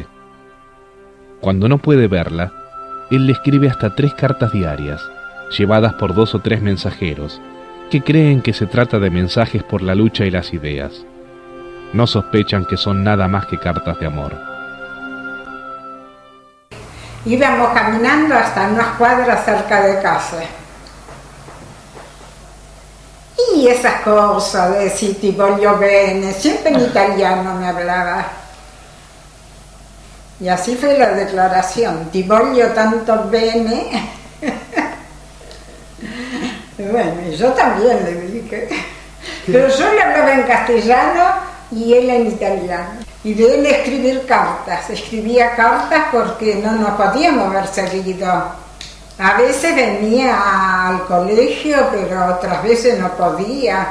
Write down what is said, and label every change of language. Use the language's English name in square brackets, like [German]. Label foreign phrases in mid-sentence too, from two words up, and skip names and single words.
[Spanish] Cuando no puede verla, él le escribe hasta 3 cartas diarias, llevadas por 2 o 3 mensajeros, que creen que se trata de mensajes por la lucha y las ideas. No sospechan que son nada más que cartas de amor. Íbamos caminando hasta unas cuadras cerca de casa. Y esas cosas de si [Italian] ti voglio bene, [Spanish] siempre en italiano me hablaba. Y así fue la declaración, [Italian] ti voglio tanto bene. [Spanish] Bueno, yo también le dije. Pero yo le hablaba en castellano y él en italiano. Y de él escribir cartas. Escribía cartas porque no nos podíamos ver seguido. A veces venía al colegio, pero otras veces no podía.